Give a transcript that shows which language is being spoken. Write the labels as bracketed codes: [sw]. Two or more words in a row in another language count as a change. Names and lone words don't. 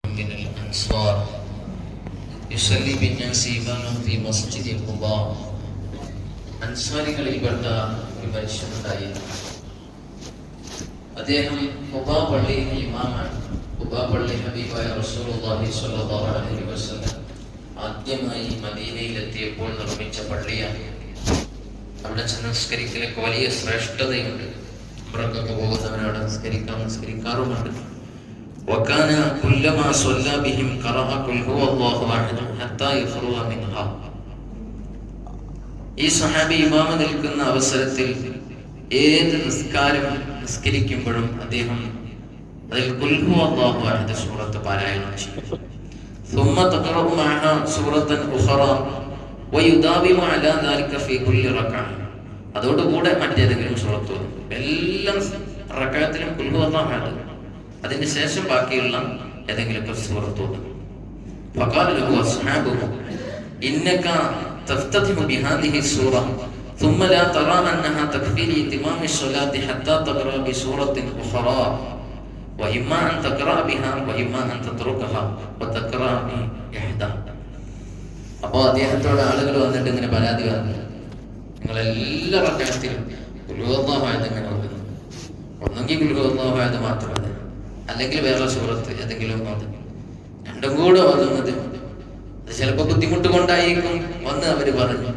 [ar] من الأنصار يصلي بالناس إماما في مسجد قباء. [ml] അൻസാരികളിൽപ്പെട്ട ഒരു മനുഷ്യനുണ്ടായിരുന്നു. അദ്ദേഹം ഖുബാ പള്ളിയിലെ ഇമാമാണ്. ഖുബാ പള്ളി ഹബീബായ [ar] رسول الله صلى الله عليه وسلم [ml] ആദ്യമായി മദീനയിലെത്തിയപ്പോൾ നിർമ്മിച്ച പള്ളിയാണ്. അവിടെ നമസ്കരിക്കലൊക്കെ വലിയ ശ്രേഷ്ഠതയുണ്ട്. നമ്മളൊക്കെ പോകുന്നവനവിടെ നമസ്കരിക്കാറുമുണ്ട്. [ar] وكان كلما صلى بهم قرأ قل هو الله أحد حتى يفرغ منها. [ml] ഈ സഹാബി ഇമാമ നിൽക്കുന്ന അവസരത്തിൽ ഏത് നിസ്കരിക്കുമ്പോഴും അദ്ദേഹം അതിൽ [ar] قل هو الله أحد [ml] സൂറത്ത് പാരായണം ചെയ്യും. [ar] ثم تقرأ معها سورة أخرى ويداوم على ذلك في كل ركعة. [ml] അതോടുകൂടെ മറ്റേതെങ്കിലും സൂറത്ത് എല്ലാ റക്അത്തിലും [ar] قل هو الله أحد, [ml] അതിന് ശേഷം ബാക്കിയുള്ള ഏതെങ്കിലും സൂറത്ത്. [ar] فقال له أصحابه إنك تفتتح بهذه السورة ثم لا ترى أنها تكفي لإتمام الصلاة حتى تقرأ بسورة أخرى وإما أن تقرأ بها وإما أن تتركها وتقرأ بإحدى. [ml] അപ്പോൾ അദ്ദേഹത്തോട് ആളുകൾ വന്നിട്ട് ഇങ്ങനെ പരാതി പറഞ്ഞു, നിങ്ങളെല്ലാ റക്അത്തിലും [ar] قل هو الله أحد [ml] ഇങ്ങനെ ഓതുന്നു. ഒന്നെങ്കിൽ [ar] قل هو الله أحد [ml] മാത്രം മതി, അല്ലെങ്കിൽ വേറെ സൂറത്ത് ഏതെങ്കിലും ഒന്ന്. രണ്ടും കൂടെ ഓതുന്നത് അത് ചിലപ്പോൾ ബുദ്ധിമുട്ട് കൊണ്ടായിരിക്കും വന്ന് അവര് പറഞ്ഞു.